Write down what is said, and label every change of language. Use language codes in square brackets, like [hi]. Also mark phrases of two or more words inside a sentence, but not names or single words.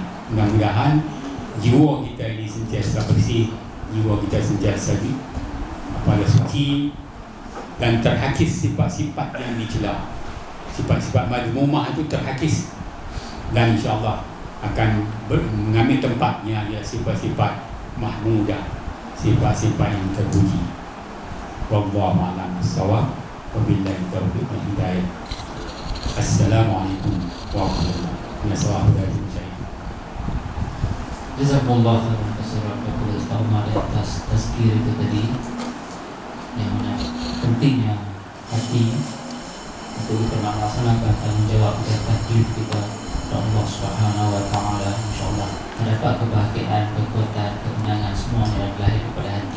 [ms] Mudah-mudahan jiwa kita ini sentiasa bersih, jiwa kita sentiasa suci, dan terhakis sifat-sifat yang dicela. Sifat-sifat madmumah itu terhakis, dan insya-Allah akan mengambil tempatnya ya sifat-sifat mahmudah, sifat-sifat yang terpuji. [ar] والله أعلم بالصواب. وبالله التوفيق والهداية. السلام عليكم ورحمة الله وبركاته. جزاكم الله خيرا كثيرا [ms] kepada Ustaz Umar atas tazkir itu tadi, yang mana pentingnya hati untuk kita melaksanakan tanggungjawab dan taklif kita kepada Allah [ar] سبحانه وتعالى. [ms] Insyaallah terdapat kebahagiaan, kekuatan, kemenangan semuanya lahir daripada hati.